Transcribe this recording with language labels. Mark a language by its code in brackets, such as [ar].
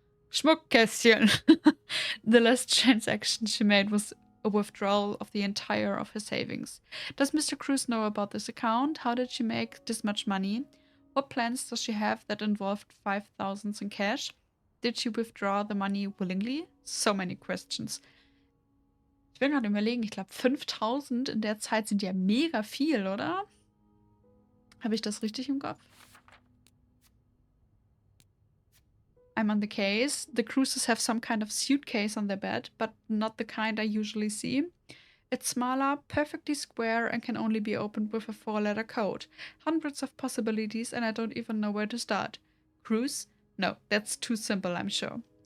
[en] Schmuckkästchen. The last transaction she made was a withdrawal of the entire of her savings. Does Mr. Cruz know about this account? How did she make this much money? What plans does she have that involved 5,000 in cash? Did she withdraw the money willingly? So many questions. [de] Ich bin gerade überlegen, ich glaube 5.000 in der Zeit sind ja mega viel, oder? Habe ich das richtig im Kopf? [en] I'm on the case. The Cruises have some kind of suitcase on their bed, but not the kind I usually see. It's smaller, perfectly square, and can only be opened with a 4-letter code. Hundreds of possibilities, and I don't even know where to start. Cruise? No, that's too simple, I'm sure.